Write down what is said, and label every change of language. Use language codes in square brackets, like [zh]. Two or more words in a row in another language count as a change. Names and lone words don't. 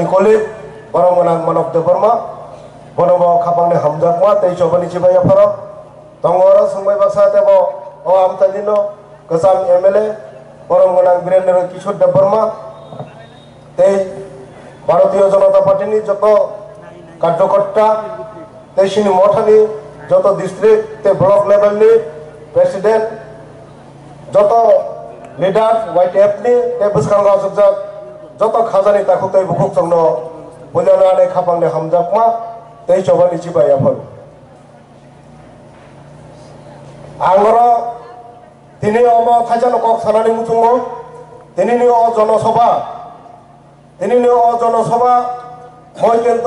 [trp] kolib borong menang Manok Devarma bonobo khapangni hamjakma tei chobani chibaya paro tongoro sungbai baksa tebo o amchandino Kesam MLA borong menang Birendra Kishore Devarma tei Bharatiya Janata Party ni joto কার্যকর্তা তেইশিনি মঠানি যত ডিস্ট্রিক্ট তে [en] block level [trp] নি প্রেসিডেন্ট যত লিডার YTF ni te buskango sukjak joto khajani takhutei bukuk chongno bulanane khapangni hamjakma tei chobani chibaya phal angoro tini omo khajano kok sanani muchungo tini ni o jonosabha moi kento